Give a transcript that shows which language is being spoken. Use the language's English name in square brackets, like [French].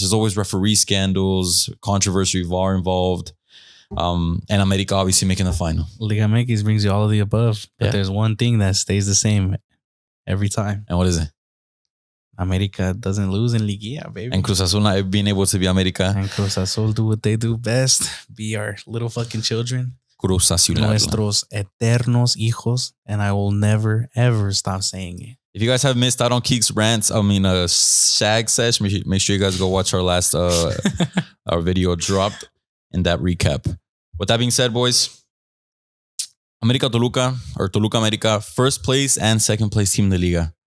[English] There's always referee scandals, controversy, VAR involved. And America obviously making the final. Liga MX brings you all of the above. But there's one thing that stays the same every time. And what is it? America doesn't lose in Liguilla, baby. And Cruz Azul not being able to be America. And Cruz Azul do what they do best. Be our little fucking children. Cruz Azul. [Spanish] Nuestros eternos hijos. [English] And I will never, ever stop saying it. If you guys have missed out on Kiqs rants, shag sesh, make sure you guys go watch our last our video dropped in that recap. With that being said, boys, America Toluca or Toluca America, first place and second place team in the Liga.